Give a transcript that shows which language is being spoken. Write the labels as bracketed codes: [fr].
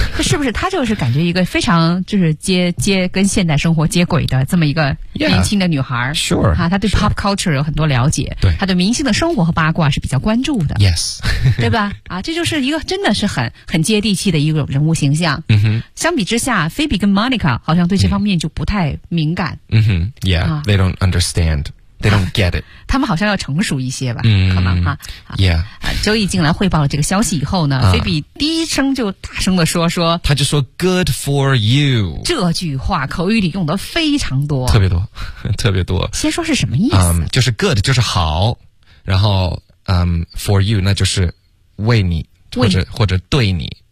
[zh] 是不是？他就是感觉一个非常就是接跟现代生活接轨的这么一个年轻的女孩。 [en] Yeah, sure， [zh] 哈、啊，他对 pop culture 有很多了解，对、sure. ，他对明星的生活和八卦是比较关注的。 [en] Yes， [zh] 对吧？啊，这就是一个真的是很接地气的一个人物形象。嗯哼，相比之下，菲比跟 Monica 好像对这方面就不太敏感。 [en] 嗯哼 ，Yeah，、啊、they don't understand， they don't get it、啊。 [zh] 他们好像要成熟一些吧？嗯、可能哈、 [en] 啊。Yeah， [zh] 周易进来汇报了这个消息以后呢，菲比第一声就大声的说，他就说 [en] "Good for you"， [zh] 这句话口语里用的非常多，特别多，特别多。先说是什么意思？就是 good 就是好，然后for you 那就是为你，或者对你。